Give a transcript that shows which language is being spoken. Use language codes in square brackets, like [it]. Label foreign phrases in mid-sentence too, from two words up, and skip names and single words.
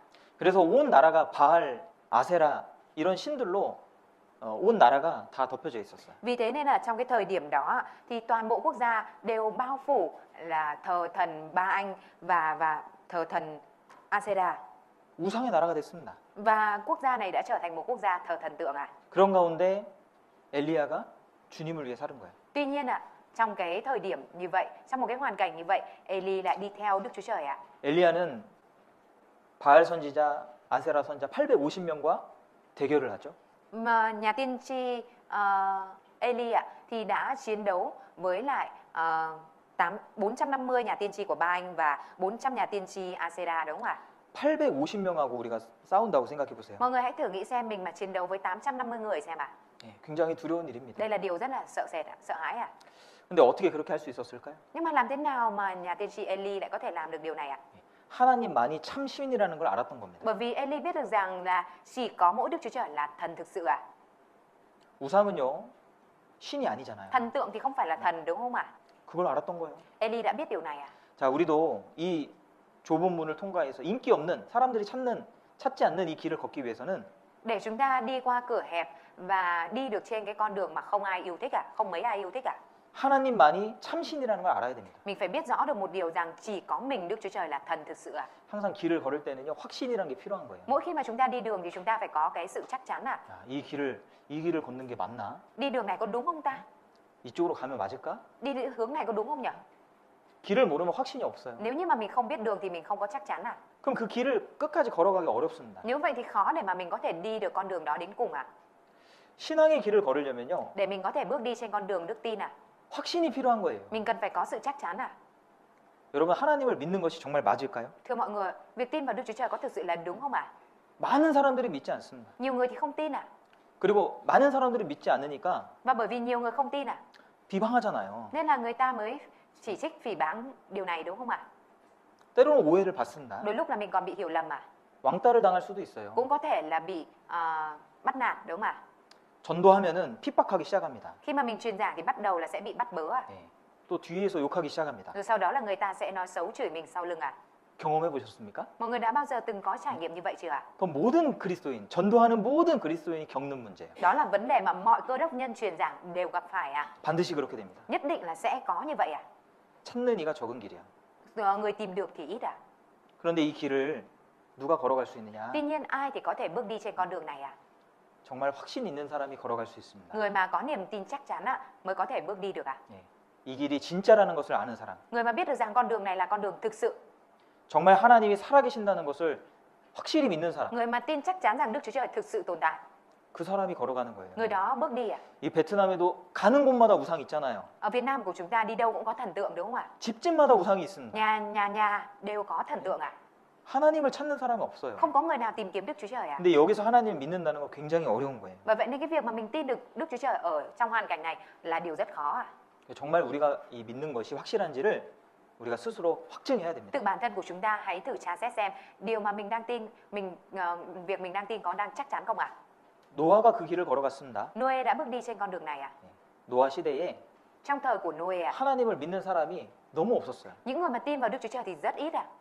[ko] 그래서 온 나라가 바알, 아세라 이런 신들로 온 나라가 다 덮여져 있었어요. [vi] Vì thế nên là trong cái thời điểm đó thì toàn bộ quốc gia đều bao phủ là thờ thần Ba Anh và thờ thần Asera. [ko] 우상의 나라가 됐습니다. [vi] Và quốc gia này đã trở thành một quốc gia thờ thần tượng ạ. [ko] 그런 가운데 엘리야가 주님을 위해 사는 거예요. [vi] Tuy nhiên ạ, trong cái thời điểm như vậy, trong một cái hoàn cảnh như vậy, Eli lại đi theo Đức Chúa Trời ạ. [ko] 엘리야는 바알 선지자, 아세라 선지자 850명과 대결을 하죠. [vi] Mà nhà tiên tri Eli ạ thì đã chiến đấu với lại 450 nhà tiên tri của Ba Anh và 400 nhà tiên tri Asera, đúng không ạ? [ko] 850명하고 우리가 싸운다고 생각해 보세요. [vi] Mọi người hãy thử nghĩ xem mình mà chiến đấu với 850 người xem ạ. [ko] 예, 굉장히 두려운 일입니다. [vi] Đây là điều rất là sợ sệt, sợ hãi ạ. [ko] 근데 어떻게 그렇게 할 수 있었을까요? [vi] Nhưng mà làm thế nào mà nhà tiên tri Eli lại có thể làm được điều này ạ? [ko] 하나님만이 참 신이라는 걸 알았던 겁니다. [vi] Bởi vì Eli biết được rằng là chỉ có mỗi Đức Chúa Trời là thần thực sự ạ. [ko] 우상은요 신이 아니잖아요. [vi] Thần tượng thì không phải là thần, đúng không ạ? [ko] 그걸 알았던 거예요. [vi] Eli đã biết điều này ạ. [ko] 자, 우리도 이 좁은 문을 통과해서 인기 없는 사람들이 찾지 않는 이 길을 걷기 위해서는 [vi] Để chúng ta đi qua cửa hẹp và đi được trên cái con đường mà không ai yêu thích ạ, không mấy ai yêu thích ạ. [ko] 하나님만이 참 신이라는 걸 알아야 됩니다. [vi] Mình phải biết rõ được một điều rằng chỉ có mình Đức Chúa Trời là thần thực sự ạ. [ko] 항상 길을 걸을 때는요 확신이라는 게 필요한 거예요. [vi] Mỗi khi mà chúng ta đi đường thì chúng ta phải có cái sự chắc chắn ạ. [ko] 이 길을 걷는 게 맞나? [vi] Đi đường này có đúng không ta? [ko] 이쪽으로 가면 맞을까? [vi] Đi hướng này có đúng không nhỉ? [ko] 길을 모르면 확신이 없어요. [vi] Nếu như mà mình không biết đường thì mình không có chắc chắn ạ. [ko] 그럼 그 길을 끝까지 걸어가기 어렵습니다. [vi] Nếu vậy thì khó để mà mình có thể đi được con đường đó đến cùng ạ. [ko] 신앙의 길을 걸으려면요. [vi] Để mình có thể bước đi trên con đường đức tin [ko] 확신이 필요한 거예요. [vi] mình cần phải có sự chắc chắn [ko] 여러분 하나님을 믿는 것이 정말 맞을까요? [vi] Thưa mọi người, việc tin vào Đức Chúa Trời có thực sự là đúng không ạ? [ko] 많은 사람들이 믿지 않습니다. [vi] Nhiều người thì không tin [ko] 그리고 많은 사람들이 믿지 않으니까 [vi] Và bởi vì nhiều người không tin [ko] 비방하잖아요. [vi] nên là người ta mới chỉ trích phỉ báng điều này đúng không ạ? [ko] 때로는 오해를 받습니다. [vi] Đôi lúc là mình còn bị hiểu lầm [ko] 왕따를 당할 수도 있어요. [vi] cũng có thể là bị bắt nạt đúng không ạ? [ko] 전도하면은 핍박하기 시작합니다. [vi] Khi mà mình truyền giảng thì bắt đầu là sẽ bị bắt bớ [ko] 예. 또 뒤에서 욕하기 시작합니다. [vi] Rồi sau đó là người ta sẽ nói xấu chửi mình sau lưng [ko] 경험해 보셨습니까? [vi] Mọi người đã bao giờ từng có trải nghiệm như vậy chưa ạ? [ko] 그건 모든 그리스도인, 전도하는 모든 그리스도인이 겪는 문제예요. [vi] Đó là vấn đề mà mọi cơ đốc nhân truyền giảng đều gặp phải [ko] 반드시 그렇게 됩니다. [vi] Nhất định là sẽ có như vậy [ko] 찾는 이가 적은 길이야. [vi] Người tìm được thì ít [ko] 그런데 이 길을 누가 걸어갈 수 있느냐? [vi] Tuy nhiên ai thì có thể bước đi trên con đường này [ko] 정말 확신 있는 사람이 걸어갈 수 있습니다. [vi] Người mà có niềm tin chắc chắn mới có thể bước đi được [ko] 예. 이 길이 진짜라는 것을 아는 사람. [vi] Người mà biết được rằng con đường này là con đường thực sự [ko] 정말 하나님이 살아계신다는 것을 확실히 믿는 사람. [vi] Người mà tin chắc chắn rằng Đức Chúa Trời thực sự tồn tại [ko] 그 사람이 걸어가는 거예요. [vi] Người đó bước đi [ko] 이 베트남에도 가는 곳마다 우상 있잖아요. [vi] Ở Việt Nam của chúng ta đi đâu cũng có thần tượng đúng không ạ? [ko] 집집마다 우상이 있습니다. [vi] Nhà đều có thần tượng [ko] 하나님을 찾는 사람은 없어요. [vi] Không có người nào tìm kiếm Đức Chúa Trời [ko] 근데 여기서 하나님을 믿는다는 건 굉장히 어려운 거예요. [vi] Và vậy nên cái việc mà mình tin được Đức Chúa Trời ở trong hoàn cảnh này là điều rất khó [ko] 정말 우리가 이 믿는 것이 확실한지를 우리가 스스로 확증해야 됩니다. [vi] Tự bản thân của chúng ta hãy thử tra xét xem điều mà mình đang tin, việc mình đang tin có đang chắc chắn không [ko] 노아가 그 길을 걸어갔습니다. [vi] Noe đã bước đi trên con đường này [ko] 노아 시대에 [vi] Trong thời của Noe [ko] 하나님을 믿는 사람이 너무 없었어요. [vi] những người mà tin vào Đức Chúa Trời thì rất ít